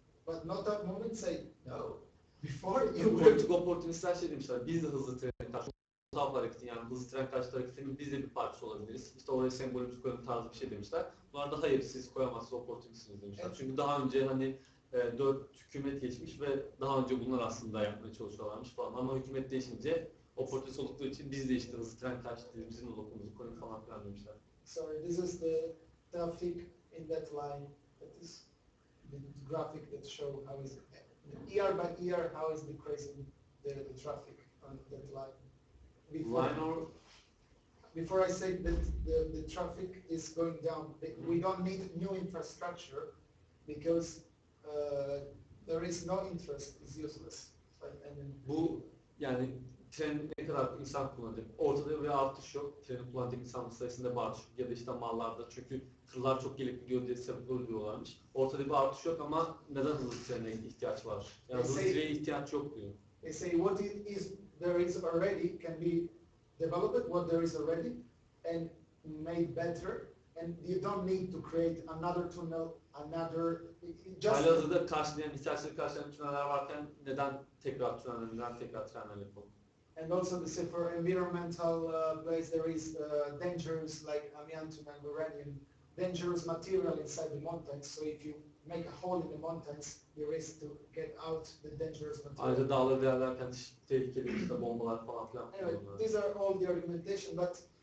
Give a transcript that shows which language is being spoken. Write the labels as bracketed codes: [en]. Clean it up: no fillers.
[en] But no-tab movement say, no, before you were... [tr] Politik oportunistler şey demişler, biz de hızlı tren karşı TAP hareketi yani hızlı tren karşıtı hareketinin biz de bir parçası olabiliriz. İşte oraya sembolümüzü koyalım tarzı bir şey demişler. Bunlar da hayır siz koyamazsınız oportunistsiniz demişler. Evet. Çünkü daha önce hani 4 hükümet geçmiş ve daha önce bunlar aslında yapmaya çalışıyorlarmış falan. Ama hükümet değişince oportunist oldukları için biz de işte hızlı tren karşıtıyız, bizim de lokumumuzu koyun falan filan demişler. [en] Sorry, this is the traffic in that line. That is the graphic that show how is year by year how is decreasing the traffic on that line. Line or Before I say that the traffic is going down, we don't need new infrastructure because there is no interest, it's useless. [tr] bu yani tren ne kadar insan kullanacak? Ortada bir artış yok. Treni kullanacak insan sayısında bir artış yok. Ya da işte mallarda çünkü tırlar çok gelip gidiyor diye sebep diyorlarmış. Ortada bir artış yok ama neden hızlı trene ihtiyaç var? Yani hızlı trene ihtiyaç yok diyor. [en] They say what is there is already can be developed, what there is already and made better, and you don't need to create another tunnel, another. [tr] Halihazırda karşılayan, ihtiyaçları karşılayan tüneller varken neden tekrar tüneller, neden tekrar trenler yapalım? [en] And also the say for environmental place there is dangerous like amiantum and uranium, dangerous material inside the mountains. So if you make a hole in the mountains, you risk to get out the dangerous material. [tr] Ayrıca dağları değerlerken tehlikeli işte bombalar falan filan. [en] Anyway, these are all the argumentation, but